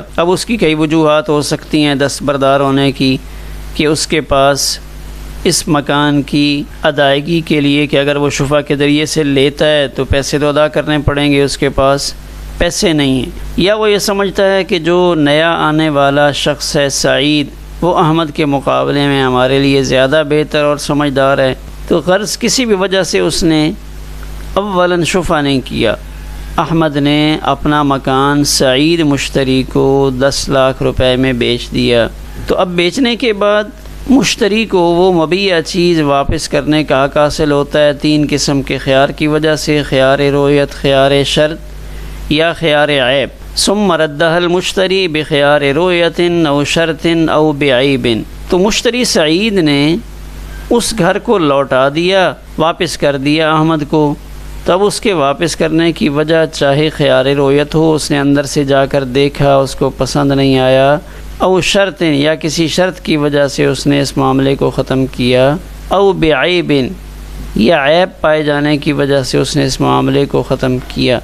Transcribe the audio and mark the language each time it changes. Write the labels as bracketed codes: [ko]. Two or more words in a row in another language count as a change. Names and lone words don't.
[ur] اب اس کی کئی وجوہات ہو سکتی ہیں دستبردار ہونے کی، کہ اس کے پاس اس مکان کی ادائیگی کے لیے کہ اگر وہ شفع کے ذریعے سے لیتا ہے تو پیسے تو ادا کرنے پڑیں گے، اس کے پاس پیسے نہیں ہیں، یا وہ یہ سمجھتا ہے کہ جو نیا آنے والا شخص ہے سعید وہ احمد کے مقابلے میں ہمارے لیے زیادہ بہتر اور سمجھدار ہے، تو غرض کسی بھی وجہ سے اس نے اولاً شفع نہیں کیا۔ احمد نے اپنا مکان سعید مشتری کو 10 لاکھ روپے میں بیچ دیا، تو اب بیچنے کے بعد مشتری کو وہ مبیع چیز واپس کرنے کا حق حاصل ہوتا ہے 3 قسم کے خیار کی وجہ سے، خیار رویت، خیار شرط یا خیار عیب۔ [ar] ثم ردها المشتری بخیار رویت او شرط او بعیب، [ur] تو مشتری سعید نے اس گھر کو لوٹا دیا، واپس کر دیا احمد کو، تب اس کے واپس کرنے کی وجہ چاہے خیار رویت ہو، اس نے اندر سے جا کر دیکھا، اس کو پسند نہیں آیا، [ar] او شرط [ur] یا کسی شرط کی وجہ سے اس نے اس معاملے کو ختم کیا، [ar] او بعیب [ur] یا عیب پائے جانے کی وجہ سے اس نے اس معاملے کو ختم کیا۔